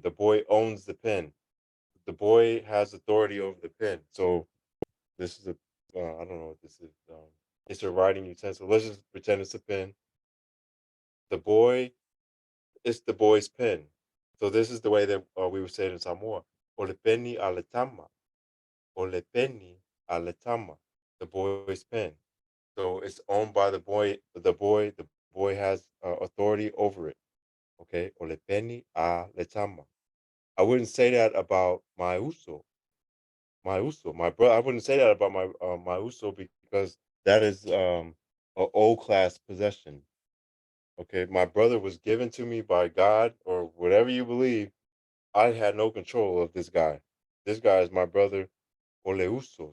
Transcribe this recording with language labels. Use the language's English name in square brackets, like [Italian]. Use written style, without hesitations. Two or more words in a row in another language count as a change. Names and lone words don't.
[English] The boy owns the pen. The boy has authority over the pen. So this is I don't know what this is. It's a writing utensil. Let's just pretend it's a pen. The boy, it's the boy's pen. So this is the way that we would say it in Samoa. [Samoan] Ole peni aletama. Ole peni aletama. [English] The boy's pen. So it's owned by the boy. The boy has authority over it. [Samoan] Okay. Ole peni aletama. [English] I wouldn't say that about my uso. My uso, my brother. I wouldn't say that about my uso because that is a O class possession. Okay, my brother was given to me by God or whatever you believe. I had no control of this guy. This guy is my brother Oleuso.